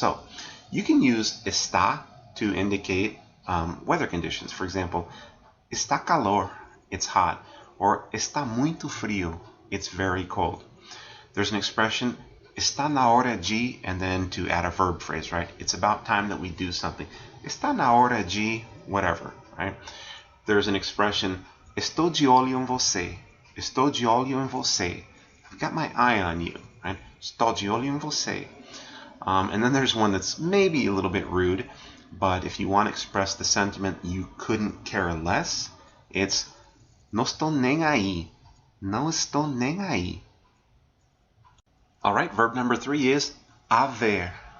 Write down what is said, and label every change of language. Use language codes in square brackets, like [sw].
[en] So you can use está to indicate weather conditions. For example, [pt] está calor, [en] it's hot, or [pt] está muito frio, [en] it's very cold. There's an expression, [pt] está na hora de, [en] and then to add a verb phrase, right? It's about time that we do something. [pt] Está na hora de, whatever, right? [en] There's an expression, [pt] estou de olho em você. Estou de olho em você. [en] I've got my eye on you, right? [pt] Estou de olho em você. [en] And then there's one that's maybe a little bit rude, but if you want to express the sentiment you couldn't care less, it's [pt] não estou nem aí. Não estou nem aí. [en] All right, verb number 3 is haver.